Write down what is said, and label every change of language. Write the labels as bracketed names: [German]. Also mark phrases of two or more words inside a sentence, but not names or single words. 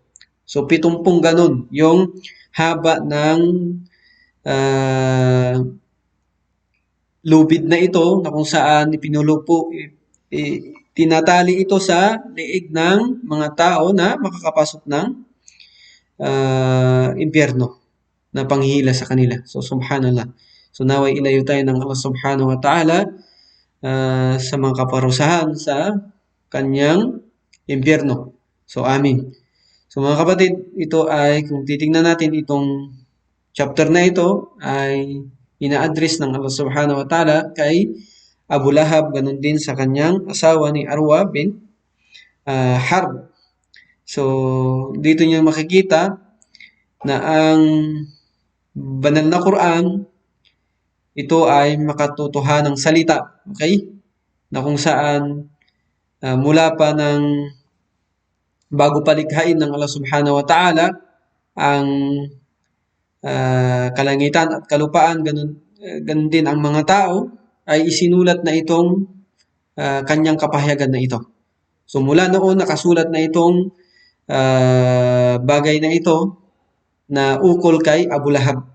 [Filipino] So, 70 ganun yung haba ng lubid na ito na kung saan tinatali ito sa liig ng mga tao na makakapasok ng impyerno na panghihila sa kanila. So, subhanallah. So, naway ilayo tayo ng Allah [Arabic] سبحانه وتعالى [Filipino] sa mga kaparusahan sa kanyang impyerno. So, amin. So, mga kapatid, ito ay, kung titingnan natin itong chapter na ito, ay ina-address ng Allah [Arabic] سبحانه وتعالى [Filipino] kay Abu Lahab, ganun din sa kanyang asawa ni Arwa bin Harb. So, dito niyo makikita na ang banal na Quran, ito ay makatotohanang salita. Okay? Na kung saan mula pa ng bago palikhain ng Allah [Arabic] سبحانه وتعالى [Filipino] ang kalangitan at kalupaan, ganun din ang mga tao, ay isinulat na itong kanyang kapahayagan na ito. So mula noon nakasulat na itong bagay na ito na ukol kay Abu Lahab.